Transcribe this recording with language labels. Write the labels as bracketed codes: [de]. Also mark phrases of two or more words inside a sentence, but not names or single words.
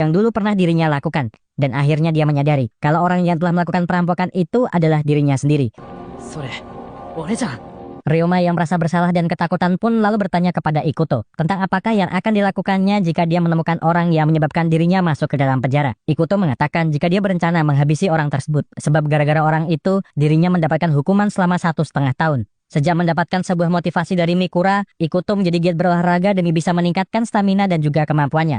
[id] yang dulu pernah dirinya lakukan. Dan akhirnya dia menyadari kalau orang yang telah melakukan perampokan itu adalah dirinya sendiri. [ja] それ俺じゃん。 [id] Ryoma yang merasa bersalah dan ketakutan pun lalu bertanya kepada Ikuto tentang apakah yang akan dilakukannya jika dia menemukan orang yang menyebabkan dirinya masuk ke dalam penjara. Ikuto mengatakan jika dia berencana menghabisi orang tersebut sebab gara-gara orang itu dirinya mendapatkan hukuman selama 1,5 tahun. Sejak mendapatkan sebuah motivasi dari Mikura, Ikuto menjadi giat berolahraga demi bisa meningkatkan stamina dan juga kemampuannya.